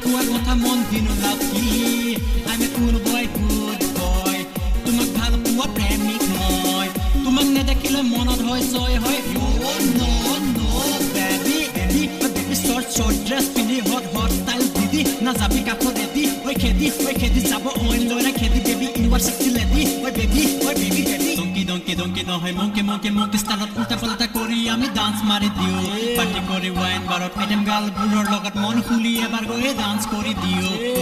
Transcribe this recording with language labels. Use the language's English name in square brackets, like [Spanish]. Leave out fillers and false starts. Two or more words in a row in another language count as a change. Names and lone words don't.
[Assamese] কোৱা কথা মন দিনো লাভি [English] I'm a cool boy [Assamese] তোমাক ভাল পোৱা প্ৰেমিক মই তোমাক নেদেখিলে মনত হয় জয় হয় [English] no baby short dress পিন্ধি hot style [Assamese] দিদি না যাবি কাষৰেদি ঐ খেদি যাব অইন লৰে খেদি [English] baby your sexy lady oi baby [Assamese] দংকি দংকি নহয় [English] monkey style [Assamese] উল্টা পাল্টা কৰি আমি ডান্স মাৰি দিওঁ পাৰ্টি কৰি [English] wine bar item girl [Assamese] লগত মন খুলি এবাৰ গৈ ডান্স কৰি দিওঁ